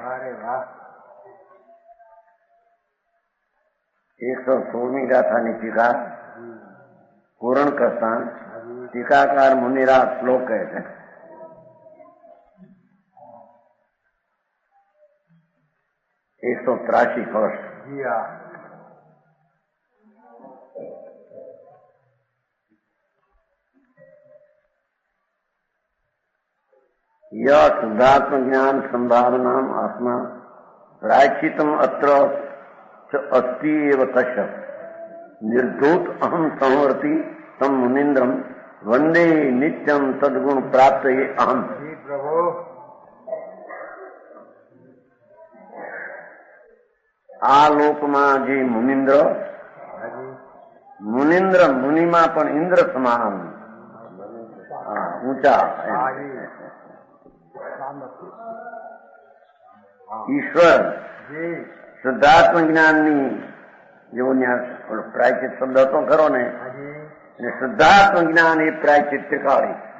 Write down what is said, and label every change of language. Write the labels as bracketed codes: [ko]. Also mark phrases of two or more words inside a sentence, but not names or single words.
[gu] 116મી ગાથાની ટીકા પૂરણ કરતા ટીકાકાર મુનિરાજ શ્લોક કહે છે. ₹183 વર્ષ. [sa] यह शुद्धात्म ज्ञान संभावना आत्मा प्रायश्चितम अत्र अस्ति एव तस्य निर्धूत अहम संवर्ति तम मुनीन्द्रम वंदे नित्यम तद्गुण प्राप्त ये अहम. [gu] આ લોકમાં જે મુનિન્દ્ર, મુનિન્દ્ર મુનિમાં પણ ઇન્દ્ર સમાન ઊંચા ઈશ્વર શુદ્ધાત્મ જ્ઞાનની જેવો પ્રાયચિત શબ્દ હતો ખરો ને, શુદ્ધાત્મ જ્ઞાન એ પ્રાયચિત ત્રિકાળી.